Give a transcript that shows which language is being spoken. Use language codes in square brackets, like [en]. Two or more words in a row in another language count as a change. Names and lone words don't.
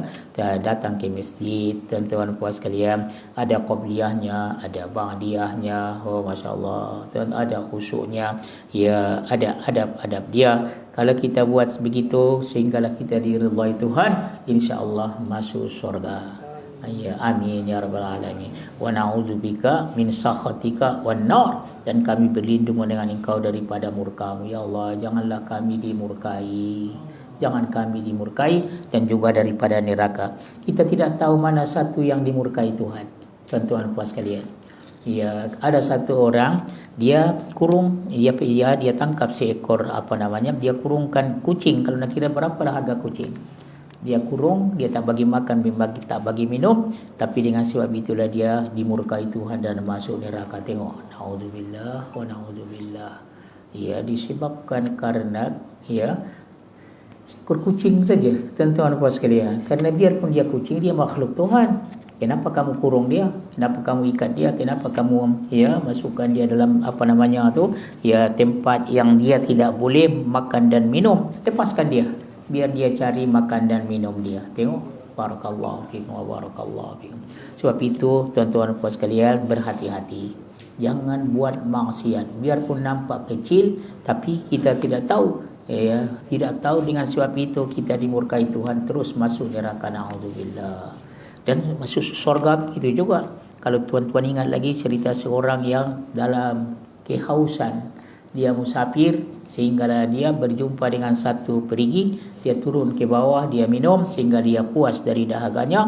[ms] Datang ke masjid, tuan-tuan puan sekalian, ada qabliyahnya, ada ba'diyahnya, oh masya-Allah, dan ada khusyuknya, ya, ada adab-adab dia. Kalau kita buat begitu sehinggalah kita diridhai Tuhan, insya-Allah masuk syurga. [ar] يا، آمين يا رب العالمين. ونعوذ بك من سخطك والنار, [ms] dan kami berlindung dengan Engkau daripada murka-Mu ya Allah. Janganlah kami dimurkai. Jangan kami dimurkai, dan juga daripada neraka. Kita tidak tahu mana satu yang dimurkai Tuhan. Tuan-tuan puan sekalian. Ya, ada satu orang dia kurung, dia tangkap seekor dia kurungkan kucing. Kalau nak kira berapa harga kucing? Dia kurung, dia tak bagi makan, tak bagi minum, tapi dengan sebab itulah dia dimurkai Tuhan dan masuk neraka. Tengok, [ar] نعوذ بالله ونعوذ بالله. [ms] Ya, disebabkan karena seekor kucing saja, tuan-tuan puan sekalian. Karena biarpun dia kucing, dia makhluk Tuhan. Kenapa kamu kurung dia? Kenapa kamu ikat dia? Kenapa kamu masukkan dia dalam tempat yang dia tidak boleh makan dan minum? Lepaskan dia. Biar dia cari makan dan minum dia. Tengok, [ar] بارك الله فيكم وبارك الله فيكم. [ms] Sebab itu tuan-tuan puan sekalian, berhati-hati. Jangan buat maksiat. Biarpun nampak kecil, tapi kita tidak tahu. Tidak tahu, dengan sebab itu kita dimurkai Tuhan, terus masuk neraka, naudzubillah. Dan masuk surga itu juga. Kalau tuan-tuan ingat lagi cerita seorang yang dalam kehausan, dia musafir sehingga dia berjumpa dengan satu perigi, dia turun ke bawah, dia minum sehingga dia puas dari dahaganya.